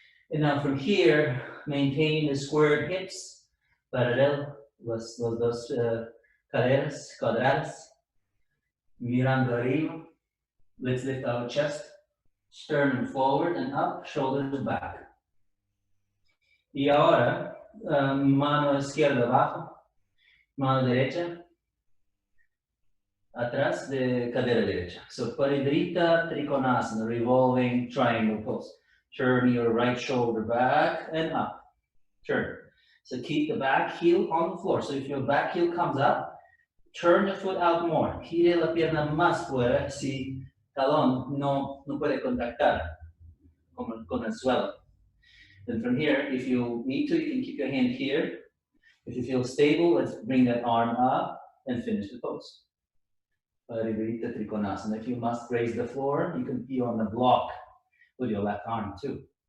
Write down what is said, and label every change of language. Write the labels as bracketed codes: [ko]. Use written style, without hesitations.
[en] And now from here, maintain the squared hips. [es] Paralel, los dos caderas cuadradas. Mirando arriba. [en] Let's lift our chest. Sternum forward and up, shoulders back. [es] Y ahora, mano izquierda abajo. Mano derecha. Atrás de cadera derecha. [en] So Paridrita Trikonasana, revolving triangle pose. Turn your right shoulder back and up. Turn. So keep the back heel on the floor. So if your back heel comes up, turn the foot out more. [es] Gire la pierna más fuera si talón no puede contactar con el suelo. [en] Then from here, if you need to, you can keep your hand here. If you feel stable, let's bring that arm up and finish the pose. Paridrita Trikonasana. If you must raise the floor, you can be on the block with your left arm too.